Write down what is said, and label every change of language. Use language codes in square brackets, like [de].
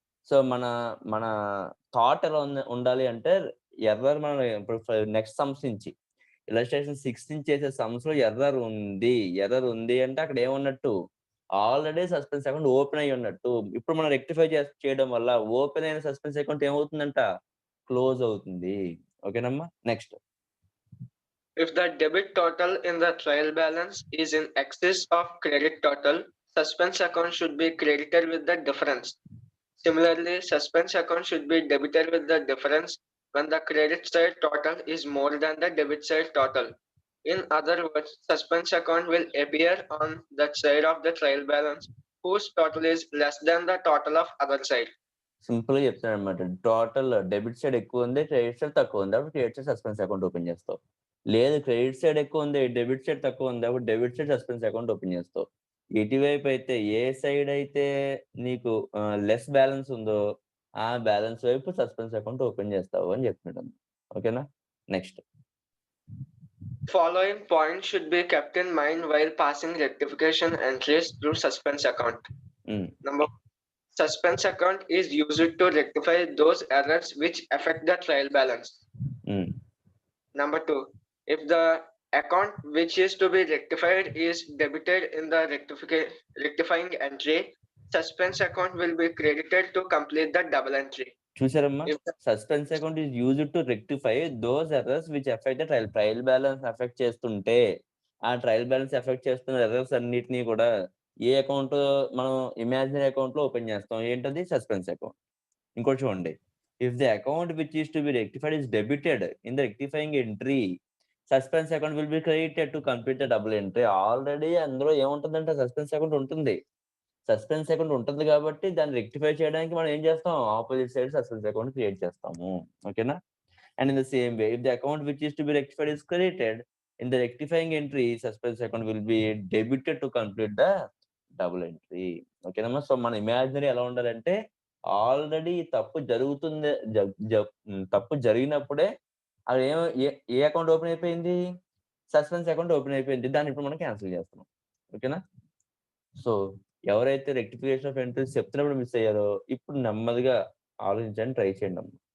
[te] So మన thought ఎలా ఉండాలి అంటే, ఎర్రర్ మనం ఇప్పుడు నెక్స్ట్ సమ్స్ నుంచి ఇలస్ట్రేషన్ 6 నుంచి చేసే సమ్స్ లో ఎర్రర్ ఉంది అంటే అక్కడ ఏమున్నట్టు, ఆల్రెడీ సస్పెన్స్ అకౌంట్ ఓపెన్ అయ్యి ఉన్నట్టు. ఇప్పుడు మనం రెక్టిఫై చేయడం వల్ల ఓపెన్ అయిన సస్పెన్స్ అకౌంట్ ఏమవుతుందంట, క్లోజ్ అవుతుంది, ఓకేనమ్మా. Next. [en] If the debit total in the trial balance is in excess of credit total, suspense account should be credited with the difference. Similarly, suspense account should be debited with the difference when the credit side total is more than the debit side total. In other words, suspense account will appear on that side of the trial balance whose total is less than the total of other side. [te] Simple గా చెప్తాను అనమాట. Total debit side ఎక్కువ ఉంది, credit side తక్కువ ఉంది, అప్పుడు credit side suspense account open చేస్తావు. లేదు క్రెడిట్ సైడ్ ఎక్కువ ఉంది, డెబిట్ సైడ్ తక్కువ ఉంది, అప్పుడు debit side suspense account open చేస్తావు. ఇటువైపు అయితే ఏ సైడ్ అయితే నీకు లెస్ బ్యాలెన్స్ ఉందో ఆ బ్యాలెన్స్ వైపు సస్పెన్స్ అకౌంట్ ఓపెన్ చేస్తావు అని చెప్తున్నాడు, ఓకేనా. Next. [en] Following points should be kept in mind while passing rectification entries through suspense account. Number suspense account is used to rectify those errors which affect the trial balance. Number 2, if the account which is to be rectified is debited in the rectifying entry, suspense account will be credited to complete the double entry. [te] చూసారమ్మా, [en] suspense account is used to rectify those errors which effect the trial balance [te] effect చేస్తుంటే, ఆ trial balance effect చేస్తున్న errors అన్నిటినీ కూడా ఏ account మనం imaginary account లో open చేస్తాం, ఏంటది, suspense account. [en] ఇంకోటి చూడండి, if the account which is to be rectified is debited in the rectifying entry, suspense account will be credited to complete the double entry. [te] Already అందులో ఏముంటుందంటే suspense account ఉంటుంది. Suspense account ఉంటుంది కాబట్టి దాన్ని rectify చేయడానికి మనం ఏం చేస్తాం? Opposite side suspense account create చేస్తాము. ఓకేనా? [en] And in the same way, if the account which is to be rectified is credited, in the rectifying entry, suspense account will be debited to complete the double entry. [te] ఓకేనమ్మా? So మన imaginary ఎలా ఉండాలంటే already తప్పు జరుగుతుంది తప్పు జరిగినప్పుడే అది ఏ account open అయిపోయింది? Suspense account open అయిపోయింది. దాన్ని ఇప్పుడు మనం క్యాన్సిల్ చేస్తున్నాం. ఓకేనా? సో ఎవరైతే రెక్టిఫికేషన్ ఆఫ్ ఎంట్రీస్ చెప్తున్నప్పుడు మిస్ అయ్యారో ఇప్పుడు నెమ్మదిగా ఆలోచించడానికి ట్రై చేయండి అమ్మా.